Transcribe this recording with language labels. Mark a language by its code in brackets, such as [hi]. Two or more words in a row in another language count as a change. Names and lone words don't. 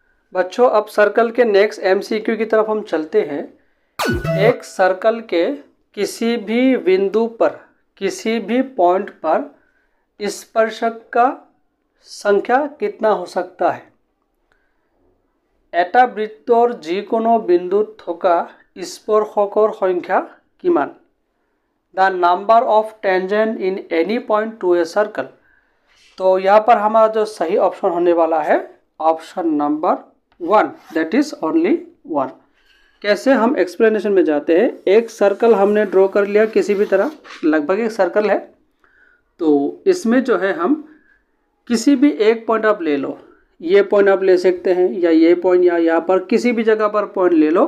[hi] बच्चों अब सर्कल के नेक्स्ट एमसीक्यू की तरफ हम चलते हैं। एक सर्कल के किसी भी बिंदु पर, किसी भी पॉइंट पर स्पर्शक का संख्या कितना हो सकता है? [as] এটা বৃত্তৰ যিকোনো বিন্দুত থকা স্পৰ্শকৰ সংখ্যা কিমান? [en] The number of tangent in any point to a circle। [hi] तो यहाँ पर हमारा जो सही ऑप्शन होने वाला है ऑप्शन नंबर 1, [en] that is only 1. [hi] कैसे, हम एक्सप्लेनेशन में जाते हैं। एक सर्कल हमने ड्रॉ कर लिया किसी भी तरह, लगभग एक सर्कल है। तो इसमें जो है हम किसी भी एक पॉइंट आप ले लो, ये पॉइंट आप ले सकते हैं या ये पॉइंट या यहाँ पर किसी भी जगह पर पॉइंट ले लो।